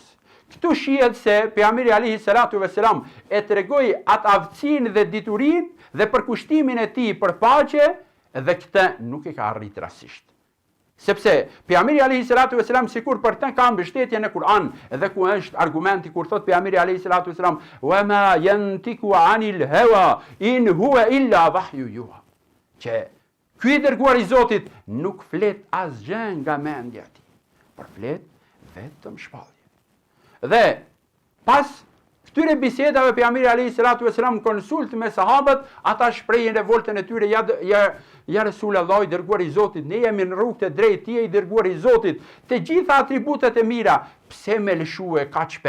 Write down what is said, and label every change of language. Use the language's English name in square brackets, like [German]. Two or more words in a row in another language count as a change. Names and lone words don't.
[Albanian] Këtu shihet se pejgamberi [Arabic] عليه الصلاة والسلام [Albanian] e tregoi atë aftësinë dhe diturinë dhe përkushtimin e tij për paqe dhe këtë nuk e ka arritur rastësisht. Sepse pejgamberi [Arabic] عليه الصلاة والسلام [Albanian] sikur për të ka mbështetje në Kur'an, edhe ku është argumenti kur thot pejgamberi [Arabic] عليه الصلاة والسلام, "وما ينطق عن الهوى إن هو إلا وحي يوحى." [Albanian] Që ky i dërguar i Zotit nuk flet asgjë nga mendja e tij, por flet vetëm shpallje. Dhe pas këtyre bisedave pejgamberi [Arabic] عليه الصلاة والسلام [Albanian] konsult me sahabët, ata shprehin revoltën e tyre, [Arabic] يا رسول الله, [Albanian] i dërguar i Zotit, ne jemi në rrugë të drejtë, ti je i dërguar i Zotit, të gjitha atributet e mira, pse me lëshue kaq pe?